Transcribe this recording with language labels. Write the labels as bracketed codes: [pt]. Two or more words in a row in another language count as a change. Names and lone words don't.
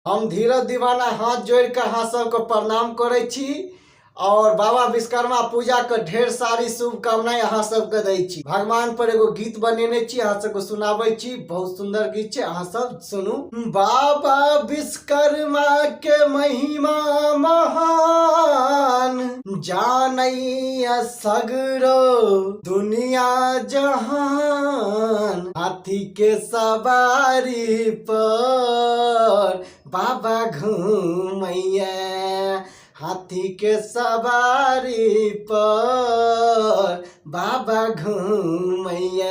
[mai] हम धीरज दीवाना हाथ जोड़ कर अहाँ सबको प्रणाम करे छी और बाबा विश्वकर्मा पूजा के ढेर सारी शुभकामनाएं अहाँ सबके दै छी। भगवान पर एगो गीत बनेने छी, अहाँ सबको सुनाबै छी। बहुत सुंदर गीत छै, अहाँ सब सुनू। बाबा विश्वकर्मा के महिमा महान, जानैया सगरो दुनिया जहान। हाथी के सवारी पर बाबा घूमैया, हाथी के सवारी पर बाबा घूमैया।